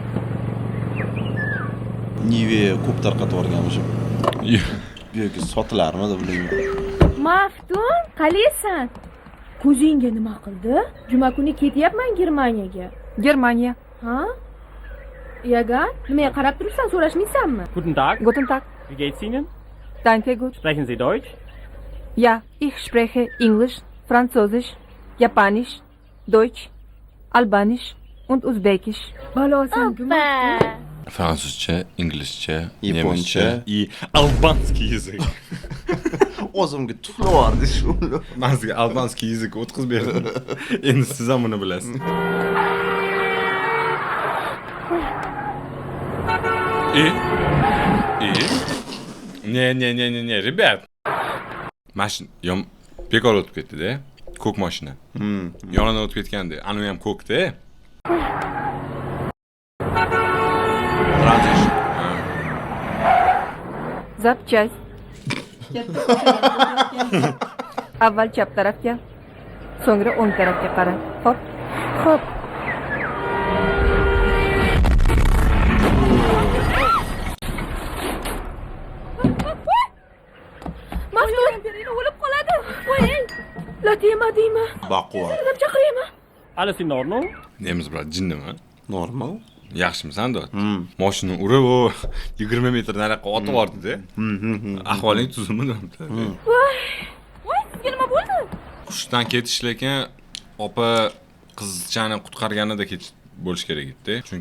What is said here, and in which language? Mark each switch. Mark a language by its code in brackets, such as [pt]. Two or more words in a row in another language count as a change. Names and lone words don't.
[uz] Nive ko'p tarqatib yuborgan o'sha. Yo'q, sotilarmidi bilmayman. Maftun, qalaysan? Ko'zingga nima qildi? Juma kuni ketyapman Germaniyaga. Germaniya? Ha? Yagan, nimaga qarab turibsan, so'rashmaysanmi? [de] Guten Tag. Guten Tag. Wie geht's Ihnen? Danke gut. Sprechen Sie Deutsch? Ja, ich spreche Englisch, Französisch, Japanisch, Deutsch, Albanisch und Uzbekisch. [uz] Balosan, Fransuzcha, inglizcha, Yaponcha [ru] и албанский язык. [uz] O'zimga tuflardi shu. Men sizga [ru] албанский язык [uz] o'tkazib berdim. Endi siz ham buni bilasiz. [ru] Не, ребят. [uz] Mashina bekor o'tib ketdi-da. Ko'k mashina. Yonidan o'tib ketgandi. Anu ham ko'kda. [ru] Запчасть. [uz] Avval chap tarafga, so'ngra o'ng tarafga qara. Xo'p. Xo'p. Maftun, o'lib qoladi. Voy, Latima deymi? Baquvvat. Deb chaqiraymi? [de] Alles in Ordnung? [uz] Nemiz bilan jinnimi? Normal. Yaxshimisan dot? Mashina urib, 20 metr nariyoqqa otib yubordi-da. Ahvoling tuzimi debdi. Voy, sizga nima bo'ldi? Qushdan ketish lekin opa qizchani qutqarganida ketish bo'lish kerak edi, chunki